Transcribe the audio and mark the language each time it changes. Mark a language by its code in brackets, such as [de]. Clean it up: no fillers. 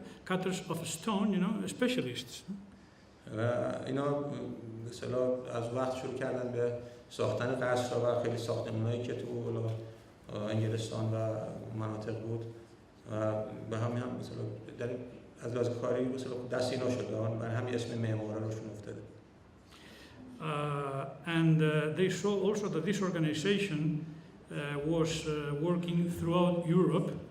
[en] Cutters of stone, you know, specialists. [fa] اینا مثلا از وقت شروع کردن به ساختن قصرها و خیلی ساختمانایی که تو انگلستان و مناطق بود و به همین هم مثلا از لحاظ کاری مثلا دست اینا شده برای همین اسم معمارا روشون افتاده. [en] And they saw also that this organization was working throughout Europe.